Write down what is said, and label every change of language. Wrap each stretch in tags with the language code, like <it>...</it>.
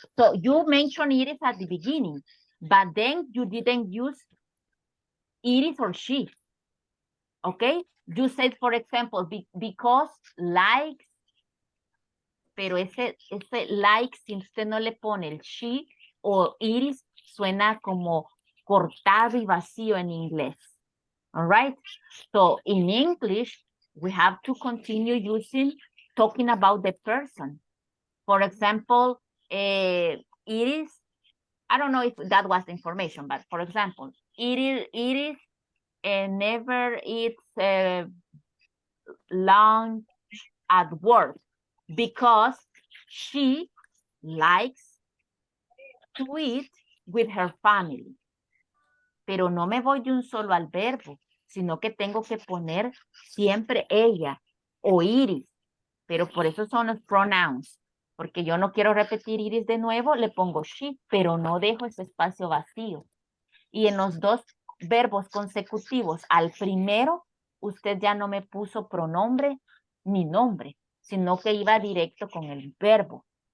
<en>So you mentioned Iris at the beginning, but then you didn't use Iris or she. Okay? You said, for example, because likes,</en> <es>pero ese like, si usted no le pone el she o Iris, suena como cortado y vacío en inglés.</es> <en>All right? So in English, we have to continue talking about the person. For example, Iris, I don't know if that was the information, but for example, Iris never eats lunch at work because she likes to eat with her family.</en> <es>Pero no me voy de un solo al verbo, sino que tengo que poner siempre ella o Iris. Pero por eso son los pronouns. Porque yo no quiero repetir Iris de nuevo, le pongo she, pero no dejo ese espacio vacío. Y en los dos verbos consecutivos, al primero, usted ya no me puso pronombre ni nombre, sino que iba directo con el verbo.</es>